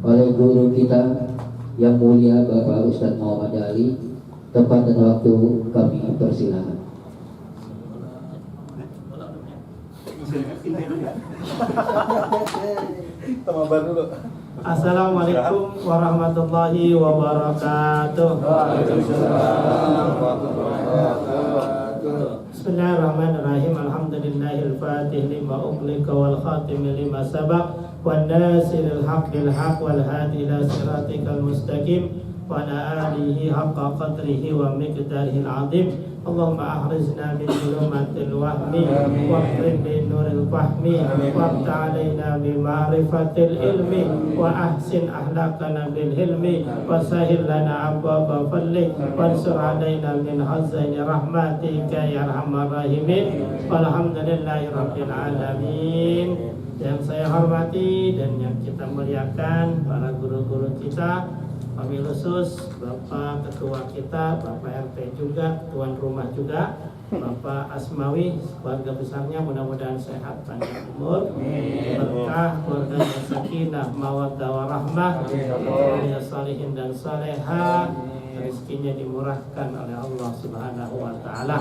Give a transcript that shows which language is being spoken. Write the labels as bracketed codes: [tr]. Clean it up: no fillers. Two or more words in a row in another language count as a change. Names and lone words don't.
[id] guru kita yang mulia Bapak Ustadz Muhammad Ali. Tempat dan waktu kami persilakan. [ar] السلام عليكم ورحمة الله وبركاته. بسم الله الرحمن الرحيم. الحمد لله الفاتح لما أغلق والخاتم لما سبق والناصر الحق بالحق والهادي إلى صراطك المستقيم وعلى آله حق قدره ومقداره العظيم. اللهم أخرجنا من ظلمات الوهم وأكرمنا بنور الفهم وافتح علينا بمعرفة العلم وأحسن أخلاقنا بالحلم وسهل لنا أبواب فضلك وانشر علينا من خزائن رحمتك يا أرحم الراحمين. والحمد لله رب العالمين. [id] Yang saya hormati dan yang kita muliakan para guru-guru kita, [ar] وبالخصوص [id] Bapak Ketua kita, Bapak RT juga, Tuan Rumah juga, Bapak Asmawi, keluarga besarnya mudah-mudahan sehat, panjang umur, berkah, keluarga yang [ar] سكينة مودة ورحمة, [id] keluarga salihin dan salehah, rezekinya dimurahkan oleh Allah [ar] سبحانه وتعالى.